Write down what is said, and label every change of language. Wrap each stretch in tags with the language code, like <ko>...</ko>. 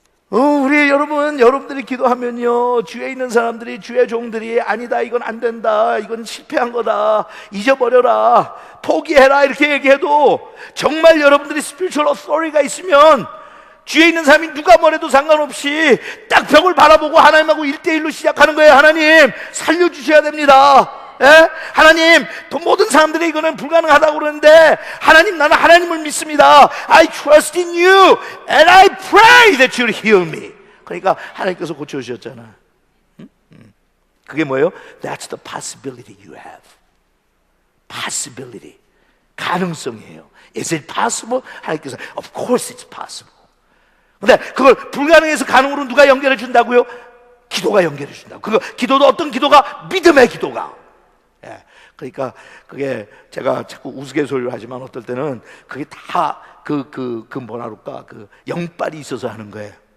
<ko>우리 여러분들이 기도하면요, 주위에 있는 사람들이, 주의 종들이, 아니다, 이건 안 된다, 이건 실패한 거다, 잊어버려라, 포기해라 이렇게 얘기해도, 정말 여러분들이 스피리추얼 어서리티가 있으면 주위에 있는 사람이 누가 뭐래도 상관없이 딱 벽을 바라보고 하나님하고 1대1로 시작하는 거예요. 하나님 살려주셔야 됩니다. 하나님, 모든 사람들이 이거는 불가능하다고 그러는데, 하나님, 나는 하나님을 믿습니다.</ko> <en>I trust in you and I pray that you'll heal me.</en> <ko>그러니까 하나님께서 고쳐주셨잖아. 그게 뭐예요?</ko> <en>That's the possibility you have.</en> <ko>possibility, 가능성이에요.</ko> <en>Is it possible?</en> <ko>하나님께서</ko> <en>Of course it's possible.</en> <ko>근데 그걸 불가능해서 가능으로 누가 연결해 준다고요? 기도가 연결해 준다고. 기도도 어떤 기도가? 믿음의 기도가. 그러니까 그게 제가 자꾸 우스갯소리를 하지만 어떨 때는 그게 다 뭐라 그럴까, 영빨이 있어서 하는 거예요.</ko>